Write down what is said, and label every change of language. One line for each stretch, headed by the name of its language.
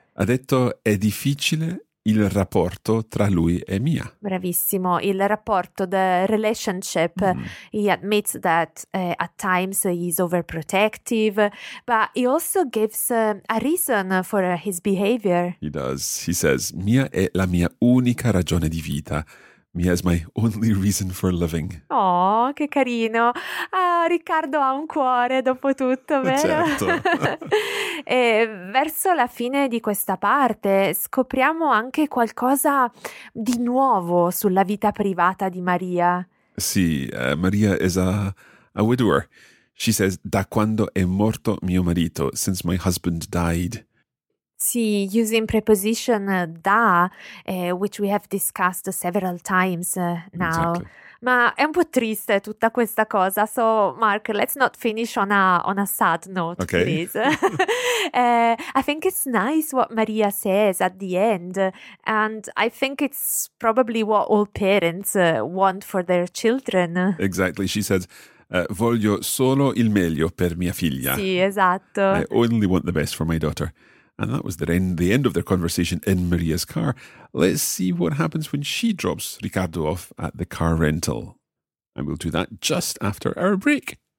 Italian: Ha detto è difficile il rapporto tra lui e Mia. Bravissimo, il rapporto,
English: the relationship. Mm. He admits that at times he's overprotective, but he also gives a reason for his behavior. He does. He says,
Italian: Mia è la mia unica ragione di vita.
English: Mia is my only reason for living.
Italian: Oh, che carino. Ah, Riccardo ha un cuore, dopo tutto, vero? Certo. E verso la fine di questa parte scopriamo anche qualcosa di nuovo sulla vita privata di Maria.
English: Sì, Maria is a widower. She says,
Italian: da quando è morto mio marito,
English: since my husband died. Sì, using preposition da, which we have discussed several times now. Exactly.
Italian: Ma è un po' triste tutta questa cosa,
English: so Mark, let's not finish on a sad note, okay. Please. I think it's nice what Maria says at the end, and I think it's probably what all parents want for their children. Exactly, she says,
Italian: voglio solo il meglio per mia figlia. Sì, esatto.
English: I only want the best for my daughter. And that was the end of their conversation in Maria's car. Let's see what happens when she drops Riccardo off at the car rental. And we'll do that just after our break.